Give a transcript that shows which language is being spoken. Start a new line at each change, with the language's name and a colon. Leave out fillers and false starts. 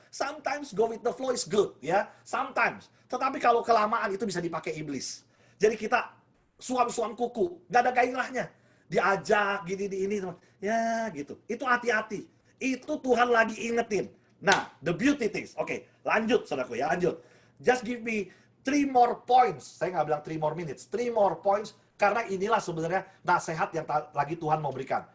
English: Sometimes go with the flow is good
Indonesian: ya,
English: sometimes.
Indonesian: Tetapi kalau kelamaan itu bisa dipakai iblis. Jadi kita suam-suam kuku, gak ada gairahnya. Diajak gini di ini, ya gitu. Itu hati-hati. Itu Tuhan lagi ingetin. Nah,
English: the beauty things.
Indonesian: Oke, lanjut saudaraku ya, lanjut.
English: Just give me 3 more points.
Indonesian: Saya nggak bilang
English: 3 more minutes, 3 more points.
Indonesian: Karena inilah sebenarnya nasihat yang lagi Tuhan mau berikan.